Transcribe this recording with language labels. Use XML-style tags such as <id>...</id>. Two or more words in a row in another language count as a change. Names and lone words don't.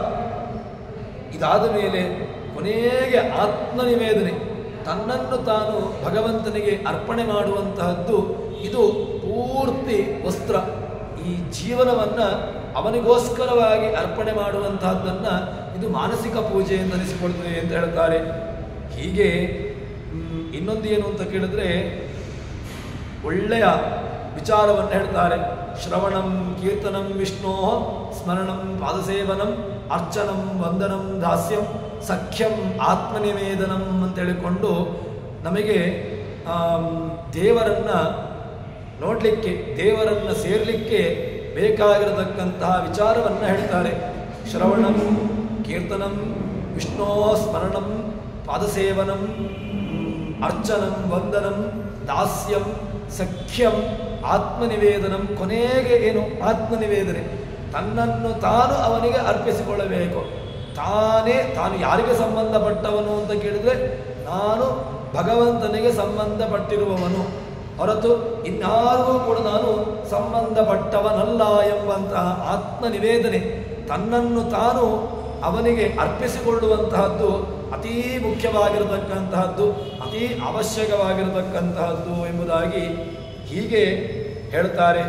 <kn>ಇದಾದ ಮೇಲೆ ಕೊನೆಗೆ ಆತ್ಮನಿವೇದನೆ, ತನ್ನನ್ನು ತಾನು ಭಗವಂತನಿಗೆ ಅರ್ಪಣೆ ಮಾಡುವಂತಹದ್ದು, ಇದು ಪೂರ್ತಿ ವಸ್ತ್ರ. ಈ ಜೀವನವನ್ನು ಅವನಿಗೋಸ್ಕರವಾಗಿ ಅರ್ಪಣೆ ಮಾಡುವಂತಹದ್ದನ್ನು ಇದು ಮಾನಸಿಕ ಪೂಜೆ ಎಂದು ಅನಿಸಿಕೊಳ್ತದೆ ಅಂತ ಹೇಳ್ತಾರೆ. ಹೀಗೆ ಇನ್ನೊಂದು ಏನು ಅಂತ ಕೇಳಿದ್ರೆ ಒಳ್ಳೆಯ ವಿಚಾರವನ್ನು ಹೇಳ್ತಾರೆ.</kn> <sa>ಶ್ರವಣಂ ಕೀರ್ತನಂ ವಿಷ್ಣೋ ಸ್ಮರಣಂ ಪಾದಸೇವನಂ ಅರ್ಚನಂ ವಂದನಂ ದಾಸ್ಯಂ ಸಖ್ಯಂ ಆತ್ಮನಿವೇದನಂ</sa> <kn>ಅಂತ ಹೇಳಿಕೊಂಡು ನಮಗೆ ದೇವರನ್ನು ನೋಡಲಿಕ್ಕೆ, ದೇವರನ್ನು ಸೇರಲಿಕ್ಕೆ ಬೇಕಾಗಿರತಕ್ಕಂತಹ ವಿಚಾರವನ್ನು ಹೇಳ್ತಾರೆ.</kn> <sa>ಶ್ರವಣಂ ಕೀರ್ತನಂ ವಿಷ್ಣೋ ಸ್ಮರಣಂ ಪಾದಸೇವನಂ ಅರ್ಚನಂ ವಂದನಂ ದಾಸ್ಯಂ ಸಖ್ಯಂ ಆತ್ಮನಿವೇದನಂ.</sa> <kn>ಕೊನೆಗೆ ಏನು ಆತ್ಮನಿವೇದನೆ, ತನ್ನನ್ನು ತಾನು ಅವನಿಗೆ ಅರ್ಪಿಸಿಕೊಳ್ಳಬೇಕು. ತಾನು ಯಾರಿಗೆ ಸಂಬಂಧಪಟ್ಟವನು ಅಂತ ಕೇಳಿದರೆ ನಾನು ಭಗವಂತನಿಗೆ ಸಂಬಂಧಪಟ್ಟಿರುವವನು, ಹೊರತು ಇನ್ಯಾರಿಗೂ ಕೂಡ ನಾನು ಸಂಬಂಧಪಟ್ಟವನಲ್ಲ ಎಂಬಂತಹ ಆತ್ಮನಿವೇದನೆ, ತನ್ನನ್ನು ತಾನು ಅವನಿಗೆ ಅರ್ಪಿಸಿಕೊಳ್ಳುವಂತಹದ್ದು ಅತೀ ಮುಖ್ಯವಾಗಿರತಕ್ಕಂತಹದ್ದು, ಅತೀ ಅವಶ್ಯಕವಾಗಿರತಕ್ಕಂತಹದ್ದು ಎಂಬುದಾಗಿ ಹೀಗೆ ಹೇಳ್ತಾರೆ.</kn>